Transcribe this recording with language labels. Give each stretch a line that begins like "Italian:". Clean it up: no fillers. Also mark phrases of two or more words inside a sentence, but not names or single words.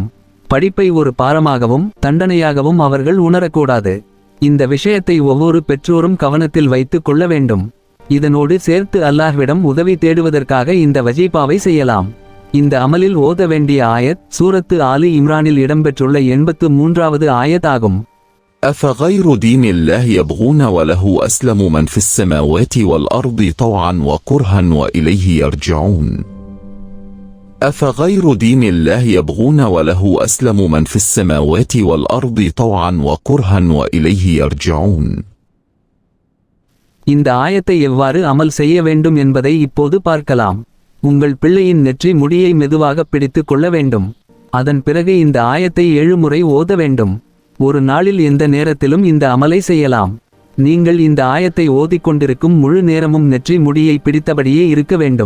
Tamil: படிப்பை ஒரு பாரமாகவும் தண்டனையாகவும் அவர்கள் உணரக்கூடாது. இந்த விஷயத்தை ஒவ்வொரு பெற்றோரும் கவனத்தில் வைத்துக் கொள்ள வேண்டும். இதனோடு சேர்த்து அல்லாஹ்விடம் உதவி தேடுவதற்காக இந்த வஜீபாவை செய்யலாம். இந்த அமலில் ஓத வேண்டிய ஆயத் சூரத்து ஆலி இம்ரானில் இடம்பெற்றுள்ள 83வது ஆயத் ஆகும்.
Arabic: أفغير دين الله يبغون وله أسلم من في السماوات والأرض طوعا وكرها وإليه يرجعون. أفغير دين الله يبغون وله أسلم من في السماوات والأرض طوعا وكرها وإليه يرجعون.
Tamil: இந்த ஆயத்தை எவ்வாறு அமல் செய்ய வேண்டும் என்பதை இப்போது பார்க்கலாம். உங்கள் பிள்ளையின் நெற்றி முடியை மெதுவாக பிடித்து கொள்ள வேண்டும். அதன் பிறகு இந்த ஆயத்தை 7 முறை ஓத வேண்டும். ஒரு நாளில் எந்த நேரத்திலும் இந்த அமலை செய்யலாம். நீங்கள் இந்த ஆயத்தை ஓதிக்கொண்டிருக்கும் முழு நேரமும் நெற்றி முடியை பிடித்தபடியே இருக்க வேண்டும்.